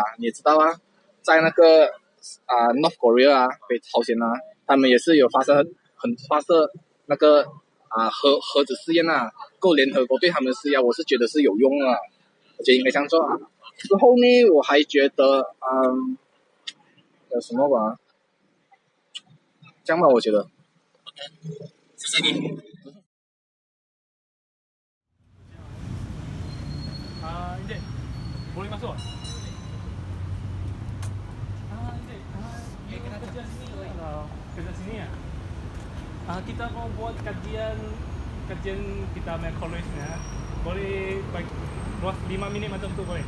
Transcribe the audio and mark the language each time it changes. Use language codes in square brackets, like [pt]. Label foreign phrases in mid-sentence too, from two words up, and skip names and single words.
[zh] 你也知道啊，在那个 North Korea 北朝鲜他们也是有发射那个核子试验够联合国对他们施压，我是觉得是有用的，我觉得应该这样做。之后呢，我还觉得有什么吧，这样吧，我觉得。 OK， 谢谢你。 [ms] Inde, boleh masuk? Inde, kerja sini lah. Kerja sini ya. Kita mau buat kajian kita punya college-nya. Boleh bagi 5 minit macam tu boleh?